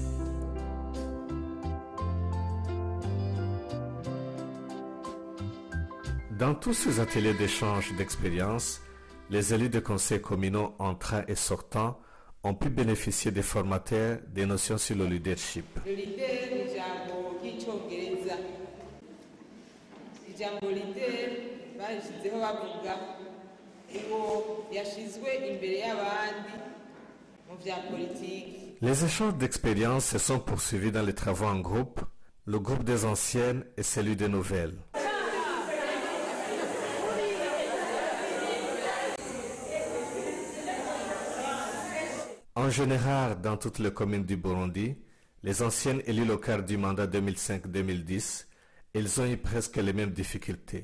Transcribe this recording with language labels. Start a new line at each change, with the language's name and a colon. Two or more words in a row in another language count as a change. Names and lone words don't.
French: Dans tous ces ateliers d'échange d'expériences, les élus de conseils communaux entrants et sortants ont pu bénéficier des formateurs des notions sur le leadership. Le leader
Rundi: ni ijambo ry'icyongereza. Ijambo leader bashizeho bavuga ngo yashizwe imbere y'abandi mu vya politique.
French: Les échanges d'expériences se sont poursuivis dans les travaux en groupe, le groupe des anciennes et celui des nouvelles. En général, dans toutes les communes du Burundi, les anciennes élues locales du mandat 2005-2010, elles ont eu presque les mêmes difficultés.